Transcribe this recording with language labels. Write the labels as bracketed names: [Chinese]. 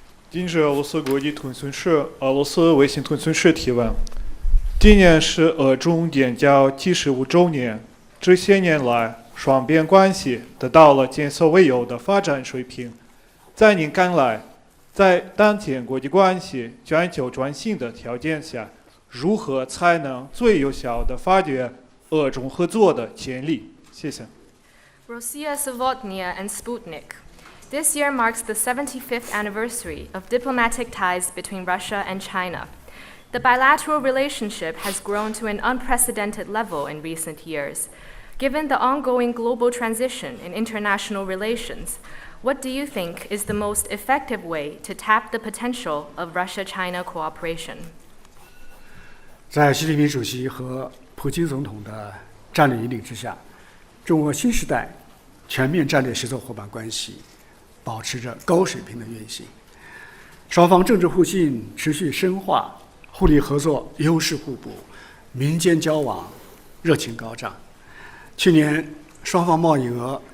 [Chinese] 今日俄罗斯国际通讯社俄罗斯卫星通讯社提问：今年是俄中建交75周年，这些年来，双边关系得到了前所未有的发展水平。在您看来，在当前国际关系全球转型的条件下，如何才能最有效地发掘俄中合作的潜力？谢谢。 [English] Rossiya Savotnia and Sputnik. This year marks the 75th anniversary of diplomatic ties between Russia and China. The bilateral relationship has grown to an unprecedented level in recent years. Given the ongoing global transition in international relations, what do you think is the most effective way to tap the potential of Russia-China cooperation? [Chinese] 在习近平主席和普京总统的战略引领之下，中俄新时代全面战略协作伙伴关系保持着高水平的运行，双方政治互信持续深化，互利合作优势互补，民间交往热情高涨。去年双方贸易额